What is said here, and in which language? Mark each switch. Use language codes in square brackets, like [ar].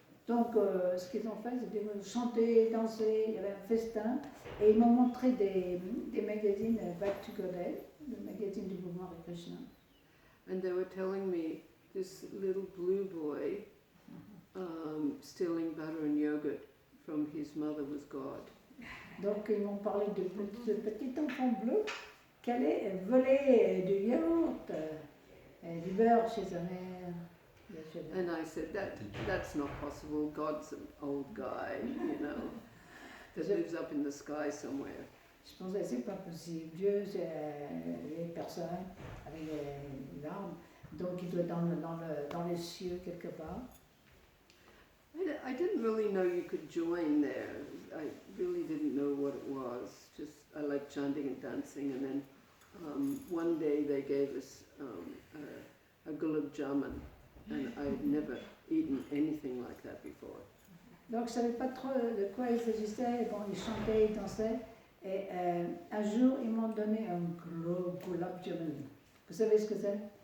[fr] Donc, ce qu'ils ont fait, c'était chanter, danser, il y avait un festin, et ils m'ont montré des magazines Back to Godhead, le magazine du mouvement Hare Krishna. [en] And they were telling me this little blue boy stealing butter and yogurt from his mother was God. [fr] Donc, ils m'ont parlé de ce petit enfant bleu qui allait voler du yaourt, du beurre chez sa mère. [en] And I said, that's not possible. God's an old guy, you know, that lives up in the sky somewhere. [fr] Je pensais, c'est pas possible. Dieu, c'est les personnes avec les armes, donc il doit être dans les cieux quelque part. [en] I didn't really know you could join there. I really didn't know what it was. Just I liked chanting and dancing, and then one day they gave us a gulab jamun, and I had never eaten anything like that before. [fr] Donc je savais pas trop de quoi il s'agissait. Bon, ils chantaient, ils dansaient, et un jour ils m'ont donné un gros gulab jamun. Vous savez ce que c'est?